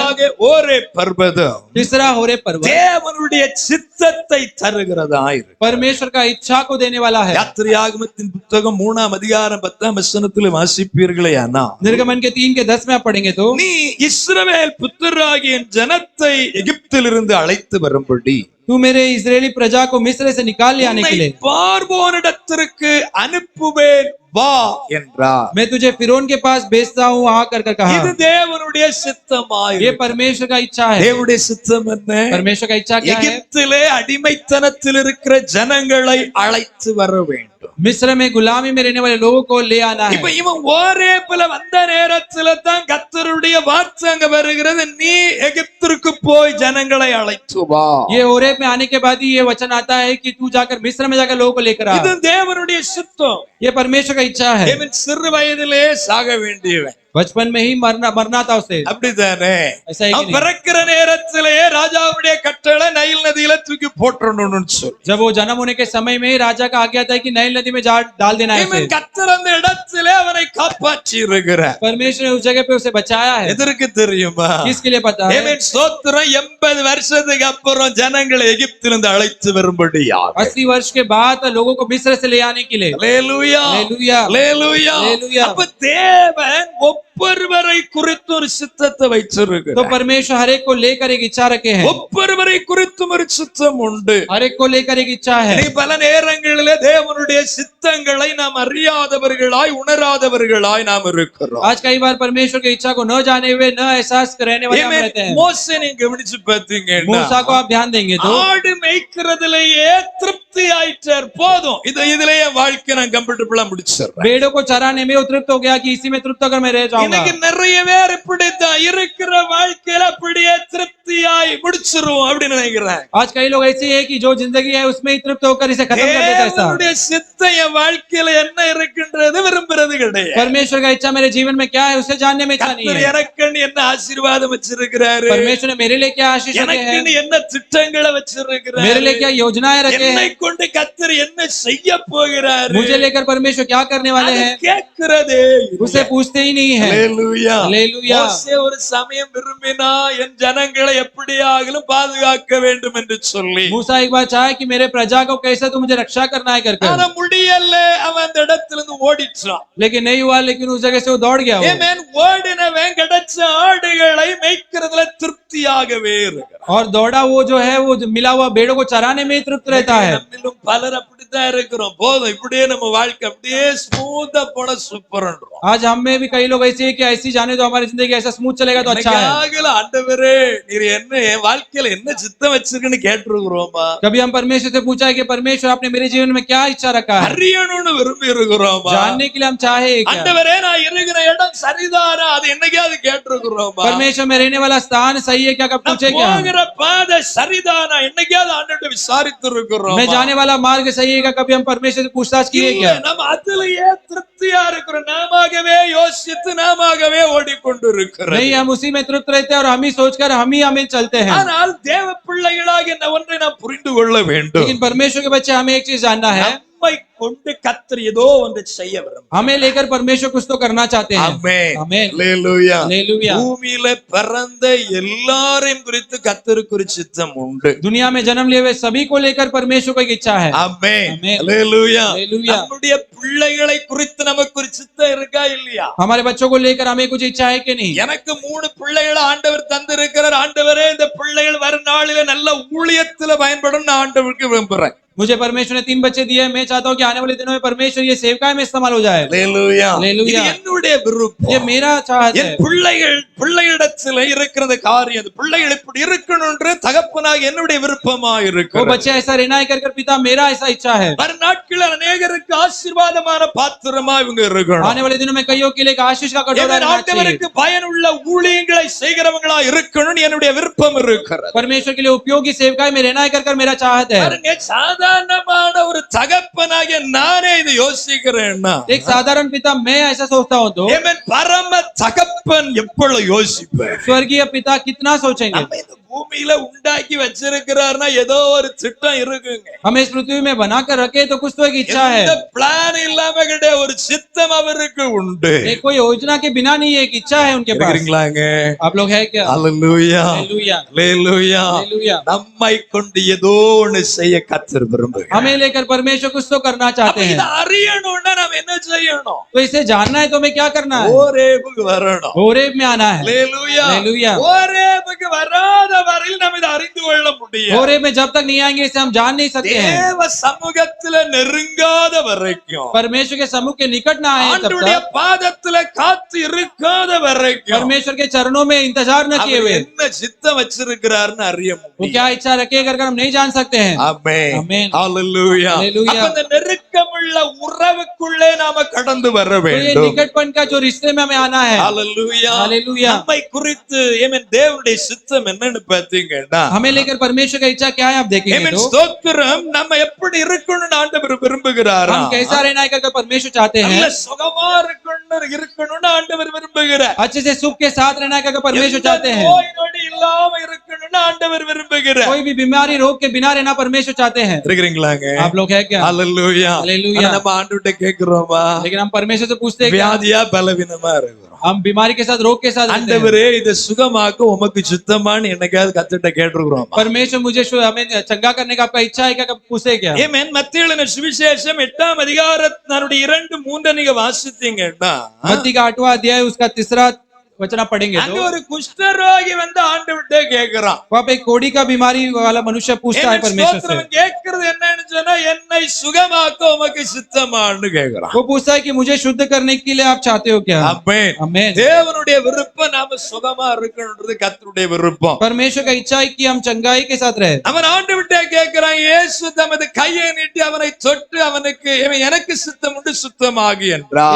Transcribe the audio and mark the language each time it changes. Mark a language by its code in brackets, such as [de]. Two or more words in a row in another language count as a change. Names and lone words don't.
[ta] மூன்றாவதாக ஓரே பர்வதம் [hi] तीसरा होरे पर्वत [ta] தேவனுடைய சித்தத்தை தருகிறதாயிரு. [hi] परमेश्वर का इच्छा को देने वाला है। [ta] யாத்திரையாகமத்தின் புத்தகம் 3ஆம் அதிகாரம் 10ஆம் வசனத்தில் வாசிப்பீர்களே ஆனா [hi] निर्गमन के 3 के 10 में आप पढ़ेंगे तो [ta] நீ இஸ்ரவேல் புத்திரராகிய என் ஜனத்தை எகிப்திலிருந்து அழைத்து வரும்படி [hi] तू मेरे इस्राएली प्रजा को मिस्र से निकाल ले आने के लिए [ta] பார்வோனிடத்திற்கு அனுப்புவேன் வா என்றார். [hi] मैं तुझे फिरौन के पास भेजता हूँ वहां कर कहा। [ta] இது தேவனுடைய சித்தமாய். [hi] ये परमेश्वर का इच्छा है। [ta] தேவனுடைய சித்தம் என்ன? [hi] परमेश्वर का इच्छा क्या है? [ta] எகிப்திலே அடிமைத்தனத்தில் இருக்கிற ஜனங்களை அழைத்து வர வேண்டும். [hi] मिस्र में गुलामी में रहने वाले लोगों को ले आना है। [ta] இப்ப இவன் ஓரேபுல வந்த நேரத்துல தான் கர்த்தருடைய வார்த்தை அங்க வருகிறது, நீ எகிப்திற்கு போய் ஜனங்களை அழைத்து வா. [hi] ये ओरेब में आने के बाद ही ये वचन आता है कि तू जाकर मिस्र में जाकर लोगों को लेकर आ। [ta] இது தேவனுடைய சித்தம். [hi] ये परमेश्वर का इच्छा है। [ta] இவன் சிறு வயதிலே சாக வேண்டியவன். [hi] बचपन में ही मरना था उसे। [ta] அப்படிதானே? [hi] ऐसा है कि [ta] அவன் [hi] नहीं? [ta] பிறக்கிற நேரத்திலே ராஜாவுடைய கட்டளை நைல் நதியில தூக்கி போட்டுறணும்னு சொல்லி. [hi] जब वो जन्म होने के समय में ही राजा का आज्ञा था कि नाइल नदी में डाल देना है [ta] இவன் [hi] उसे। [ta] கர்த்தர் அந்த இடத்திலே அவனை காப்பாற்றி இருக்கிறார். [hi] परमेश्वर ने उस जगह पे उसे बचाया है। [ta] எதற்கு தெரியுமா? [hi] किसके लिए पता है? [ta] இவன் ஸ்தோத்திரம் 80 வருஷத்துக்கு அப்புறம் ஜனங்களை எகிப்திலிருந்து அழைத்து வரும்படியாக. [hi] 80 वर्ष के बाद लोगों को मिस्र से ले आने के लिए। [ta] அல்லேலூயா [hi] हालेलुया [ta] அல்லேலூயா. [hi] हालेलुया। [ta] அப்ப தேவன் ஒவ்வொருவரை குறித்து ஒரு சித்தத்தை [hi] तो [ta] வைச்சிருக்கிறார். [hi] परमेश्वर हर एक को लेकर एक इच्छा रखे हैं। [ta] ஒவ்வொருவரை குறித்தும் ஒரு சித்தம் உண்டு. [hi] हर एक को लेकर एक इच्छा है। [ta] பல நேரங்களிலே தேவனுடைய சித்தங்களை நாம் அறியாதவர்களாய் உணராதவர்களாய் நாம் இருக்கிறோம். [hi] आज कई बार परमेश्वर की इच्छा को न जाने हुए न एहसास रहने वाले हम रहते हैं। [ta] மோசே நீங்க கவனிச்சு பாத்தீங்கன்னா [hi] मूसा को आप ध्यान देंगे तो [ta] ஆடு மேய்க்கிறதுலயே திருப்தி ஆயிட்டார். போதும், இதுலயே வாழ்க்கை நான் கம்ஃபர்டபிளா முடிச்சிடுறேன். [hi] भेड़ों को चराने में तृप्त हो गया कि इसी में तृप्त होकर मैं रह जाऊंगा। [ta] இன்னைக்கு நிறைய பேர் இப்படித்தான் இருக்கிற வாழ்க்கையில அப்படியே திருப்தியாய் முடிச்சிருவோம் அப்படின்னு நினைக்கிறேன். [hi] आज कई लोग ऐसे हैं कि जो जिंदगी है उसमें ही तृप्त होकर इसे खत्म कर देते हैं। [ta] தேவனுடைய சித்தம் என் வாழ்க்கையில என்ன இருக்குன்றது விரும்புறது கிடையாது. [hi] परमेश्वर का इच्छा मेरे जीवन में क्या है उसे जानने में इच्छा नहीं [ta] கர்த்தர் [hi] है। [ta] எனக்குன்னு என்ன ஆசீர்வாதம் வச்சிருக்கிறாரு, [hi] परमेश्वर ने मेरे लिए क्या आशीष रखे हैं, [ta] எனக்குன்னு என்ன திட்டங்களை வச்சிருக்கிறாரு, [hi] मेरे लिए क्या योजनाएं रखे [ta] என்னை [hi] हैं, [ta] கொண்டு கர்த்தர் என்ன செய்ய போகிறாரு, [hi] मुझे लेकर परमेश्वर क्या करने वाले [ta] அதை [hi] हैं, [ta] கேட்கிறதே [hi] उसे पूछते ही नहीं है। [ta] அல்லேலூயா. [hi] हालेलुया। [ta] மோசே ஒரு சமயம் விரும்பினா என் ஜனங்களை எப்படியாகிலும் பாதுகாக்க வேண்டும் என்று சொல்லி, [hi] मूसा एक बार चाहे कि मेरे प्रजा को कैसे तो मुझे रक्षा करना है करके, [ta] ஆனா முடியல. அவன் அந்த இடத்துல இருந்து ஓடிட்டான். [hi] लेकिन नहीं हुआ। लेकिन उस जगह से वो दौड़ गया। [ta] ஆமென். ஓடினவன் கிடைச்ச ஆடுகளை மேய்க்கிறதுல திருப்தியாகவே இருக்கிறான். [hi] और दौड़ा वो जो है वो मिला हुआ भेड़ों को चराने में ही तृप्त रहता है। [ta] நம்மிலும் பலர் அப்படித்தான் இருக்கிறோம். போதும், இப்படியே நம்ம வாழ்க்கை அப்படியே ஸ்மூத்தா போன சூப்பர்ன்றோம். [hi] आज हम में भी कई लोग ऐसे हैं कि ऐसी जाने तो हमारी जिंदगी ऐसा स्मूथ चलेगा तो अच्छा है। [ta] என்னைக்காகல ஆண்டவரே நீர் என்ன என் வாழ்க்கையில என்ன சித்தம் வச்சிருக்குன்னு கேட்டிருக்கிறோமா? [hi] कभी हम परमेश्वर से पूछा है कि परमेश्वर आपने मेरे जीवन में क्या इच्छा रखा है, [ta] அறியணும்னு விரும்பி இருக்கிறோமா? [hi] जानने के लिए हम चाहे क्या? [ta] ஆண்டவரே நான் இருக்கிற இடம் சரிதானா? அது என்னைக்காவது கேட்டிருக்கிறோமா? [hi] परमेश्वर में रहने वाला स्थान सही है क्या? कब पूछे क्या? [ta] போகிற பாதை சரிதானா? என்னைக்காவது ஆண்டவரை விசாரித்து இருக்கிறோம்? [hi] मैं जाने वाला मार्ग सही है क्या? कभी हम परमेश्वर से पूछताछ किए क्या? [ta] நம்ம அதுலயே திருப்தியா இருக்கிறோம். நாமவே யோசித்து நாமவே ஓடிக்கொண்டிருக்கிறோம். [hi] नहीं, हम उसी में तृप्त रहते हैं और हम ही सोचकर हम ही हमें चलते हैं। [ta] ஆனால் தேவ பிள்ளைகளாகிய ஒன்றை நாம் புரிந்து கொள்ள வேண்டும். [hi] लेकिन परमेश्वर के बच्चे हमें एक चीज जानना है, [ta] நம்மை கொண்டு கர்த்தர் ஏதோ ஒன்று செய்ய விரும்புகிறார். [hi] हमें लेकर परमेश्वर कुछ तो करना चाहते हैं। [ta] ஆமென். [hi] आमेन। [ta] அல்லேலூயா. [hi] हालेलुया। [ta] பூமியில பிறந்த எல்லாரையும் குறித்து கர்த்தருக்கு ஒரு சித்தம் உண்டு. [hi] दुनिया में जन्म लिए हुए सभी को लेकर परमेश्वर को एक इच्छा है। [ta] ஆமென். ஆமென். அல்லேலூயா. [hi] हालेलुया। [ta] நம்முடைய பிள்ளைகளை குறித்து நமக்கு ஒரு சித்தம் இருக்கா இல்லையா? [hi] हमारे बच्चों को लेकर हमें कुछ इच्छा है कि नहीं? [ta] எனக்கு 3 பிள்ளைகளை ஆண்டவர் தந்திருக்கிறார். ஆண்டவரே இந்த பிள்ளைகள் வரும் நாளில நல்ல ஊழியத்துல பயன்படும் நான் ஆண்டவருக்கு விரும்புறேன். [hi] मुझे परमेश्वर ने 3 बच्चे दिए हैं। मैं चाहता हूँ कि आने वाले दिनों में परमेश्वर ये सेवकाई में इस्तेमाल हो जाए। [ta] அல்லேலூயா. [hi] हालेलुया। [ta] இது என்னுடைய விருப்பம். [hi] ये मेरा चाहत [ta] என் [hi] है। [ta] பிள்ளைகளிடத்துல இருக்கிற காரியம், அந்த பிள்ளைகள் இப்படி இருக்கணும்ன்ற தகப்பனாக என்னுடைய விருப்பமா [hi] वो [ta] இருக்கு. [hi] बच्चे ऐसा रहना है कर पिता मेरा ऐसा इच्छा है। [ta] வரும் நாட்களில் அநேகருக்கு ஆசீர்வாதமான பாத்திரமா இவங்க இருக்கணும். [hi] आने वाले दिनों में कईयों के लिए एक आशीष का कटोरा रहना चाहिए। [ta] ஆண்டவருக்கு பயனுள்ள ஊழியங்களை செய்கிறவங்களா இருக்கணும்னு என்னுடைய விருப்பம் இருக்கிறது. [hi] परमेश्वर के लिए उपयोगी सेवकाई में रहना है कर मेरा चाहत है। [ta] பாருங்க, சாதாரணமான ஒரு தகப்பனாகிய நானே இதை யோசிக்கிறேன்னா, [hi] एक साधारण पिता मैं ऐसा सोचता हूँ तो [ta] பரம தகப்பன் எப்பொழுது யோசிப்பேன்? [hi] स्वर्गीय पिता कितना सोचेंगे? [ta] நம்ம இந்த பூமியில உண்டாக்கி வச்சிருக்கிறார்னா ஏதோ ஒரு திட்டம் இருக்குங்க. [hi] हमें इस पृथ्वी में बनाकर रखे तो कुछ तो एक इच्छा है। [ta] எந்த பிளான் இல்லாம கிடையாது, ஒரு சித்தம் அவருக்கு உண்டு. [hi] एक कोई योजना के बिना नहीं, एक इच्छा है उनके पास। [ta] இருக்கிறீங்களாங்க? [hi] आप लोग है क्या? [ta] ஹalleluya [hi] हालेलुया [ta] ஹalleluya. [hi] हालेलुया। [ta] நம்மை கொண்டு ஏதோ ஒன்னு செய்ய கர்த்தர் விரும்புகிறார். [hi] हमें लेकर परमेश्वर कुछ तो करना चाहते [ta] அப்ப [hi] हैं। [ta] இத அறியணும்னா நாம என்ன செய்யணும்? [hi] तो इसे जानना है तो हमें क्या करना है? [ta] ஓரேபுக்கு வரணும். [hi] होरेब में आना है। [ta] ஹalleluya [hi] हालेलुया। [ta] ஓரேபுக்கு வராத வரையில் நாம் இதை அறிந்து கொள்ள முடியாது. [hi] होरेब में जब तक नहीं आएंगे इसे हम जान नहीं सकते हैं। [ta] தேவ சமூகத்துல நெருங்காத வரைக்கும், [hi] परमेश्वर के सम्मुख के निकट ना आए तब [ta] ஆண்டவருடைய [hi] तक, [ta] பாதத்துல காத்து இருக்காத வரைக்கும் [hi] परमेश्वर के चरणों में इंतजार न किए [ta] அவர் [hi] हुए [ta] என்ன சித்தம் வச்சிருக்கிறார்னு அறிய [hi] वो [ta] முடியும். [hi] क्या इच्छा रखे कर हम नहीं जान सकते हैं। [ta] ஆமென் [hi] आमीन। [ta] ஹalleluya. [hi] हालेलुया। [ta] அப்ப இந்த நெருக்கமுள்ள உறவுக்குள்ளே நாம கடந்து வர [hi] तो ये [ta] வேண்டும். [hi] निकटपन का जो रिश्ते में हमें आना है। [ta] ஹalleluya. [hi] हालेलुया। [ta] நம்மை குறித்து தேவனுடைய சித்தம் என்னன்னு பாத்தீங்கன்னா, [hi] हमें लेकर परमेश्वर का इच्छा क्या है आप देखेंगे तो [ta] ஸ்தோத்திரம், நம்ம எப்படி இருக்கணும்னு ஆண்டவர் விரும்புகிறாரா? [hi] हम कैसा रहना है कर परमेश्वर चाहते हैं। [ta] நல்ல சுகமா இருக்கணும்னு ஆண்டவர் விரும்புகிறார். [hi] अच्छे से सुख के साथ रहना कर परमेश्वर चाहते हैं। [ta] நோய் நொடி இல்லாம இருக்கணும்னு ஆண்டவர் விரும்புகிறார். [hi] कोई भी बीमारी रोग के बिना रहना परमेश्वर चाहते हैं। [ta] இருக்கிறீங்களாங்க? [hi] आप लोग है क्या? [ta] ஹalleluya. [hi] हालेलुया। [ta] ஆனா நம்ம ஆண்டவர்ட்ட கேக்குறோமா? [hi] लेकिन हम परमेश्वर से पूछते हैं क्या? [ta] வியாதியா பலவீனமா இருக்கிறோம். [hi] हम बीमारी के साथ रोग के साथ रहते हैं। [ta] ஆண்டவரே இத சுகமாக்க உமக்கு சித்தமான்னு என்னைக்காவது கர்த்தர்ட்ட கேட்டிருக்கிறோம்? [hi] परमेश्वर मुझे हमें चंगा करने का आपका इच्छा है क्या? पूछे क्या? [ta] ஆமென். மத்தேயு எழுதின சுவிசேஷம் 8ஆம் அதிகாரத்தினுடைய 2-3 நீங்க வாசித்தீங்கன்னா, [hi] मत्ती का 8वां अध्याय उसका 3रा वचन आप पढ़ेंगे [ta] அங்க [hi] तो [ta] ஒரு குஷ்டரோகி வந்து ஆண்டவர்ட்ட கேக்குறான். [hi] वहाँ पे एक कोढ़ी का बीमारी वाला मनुष्य पूछता है परमेश्वर से। [ta] கேக்குறது என்னன்னு சொன்னா, என்னை சுகமாக்க உமக்கு சித்தமான்னு கேக்குறான். [hi] वो पूछता है कि मुझे शुद्ध करने के लिए आप चाहते हो क्या? [ta] ஆமென். [hi] आमीन। [ta] தேவனுடைய விருப்பம் நாம சுகமா இருக்கணும்ன்றது கர்த்தருடைய விருப்பம். [hi] परमेश्वर का इच्छा है कि हम चंगाई के साथ रहे। [ta] அவன் ஆண்டவர்ட்ட கேக்குறான். இயேசு தமது கையை நீட்டி அவனை தொட்டு அவனுக்கு, எனக்கு சித்தம் உண்டு, சுத்தமாகு என்றார்.